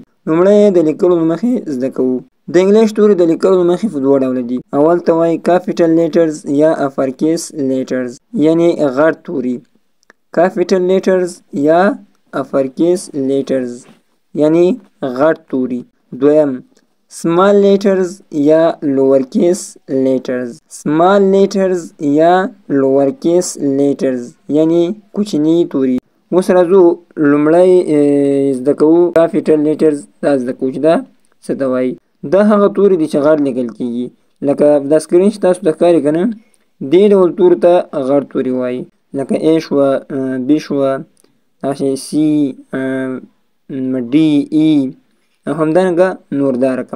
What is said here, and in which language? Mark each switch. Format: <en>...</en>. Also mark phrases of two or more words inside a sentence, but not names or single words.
<ps>لومړی د لیکلو له مخې زده کوو. د انګلیش توري د لیکلو له مخې په دوه ډوله دي. اول ته وایي</ps> <en>capital letters</en> <ps>یا</ps> <en>uppercase letters,</en> <ps>یعنې غټ توري.</ps> <en>capital letters</en> <ps>یا</ps> <en>uppercase letters</en> <ps>یعنې غټ توري. دویم</ps> <en>small letters</en> <ps>یا</ps> <en>lower case letters. small letters</en> <ps>یا</ps> <en>lower case letters</en> <ps>یعنی کوچنی توري. اوس راځو لومړی زده کوو</ps> <en>capital letters.</en> <ps>دا زده کوو چې دا څه ته وایي. دا هغه توري دي چې غټ لیکل کیږي، لکه دا سکرین چې تاسو ته ښکاري که نه، دې ډول تورو ته غټ توري وایي، لکه A شوه، B شوه، داسې C، D، E او همدارنګه نور دا رقم.</ps>